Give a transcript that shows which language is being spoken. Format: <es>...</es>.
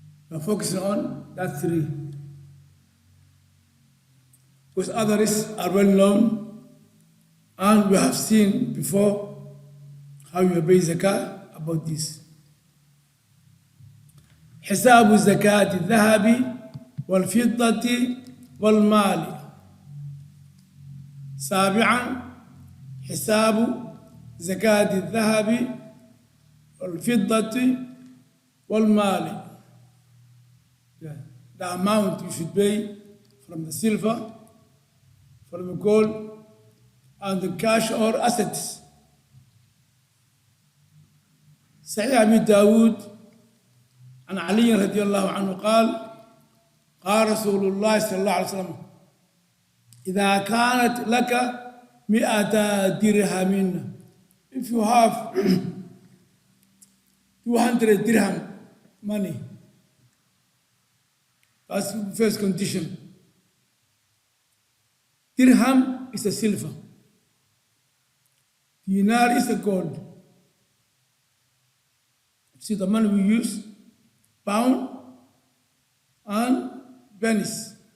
<en>You are focusing on that three. Because others are well known, and we have seen before how you pay zakah about this.</en> <ar>حساب زكاة الذهب والفضة والمال. سابعا حساب زكاة الذهب والفضة والمال.</ar> <en>The amount you should pay from the silver, from the gold, and the cash or assets.</en> <ar>صحيح أبي داود عن علي رضي الله عنه قال قال رسول الله صلى الله عليه وسلم إذا كانت لك 100 درهم,</ar> <en>if you have 200 dirham money, that's the first condition. Dirham is a silver, dinar is a gold. See the money we use, pound and pennies.</en>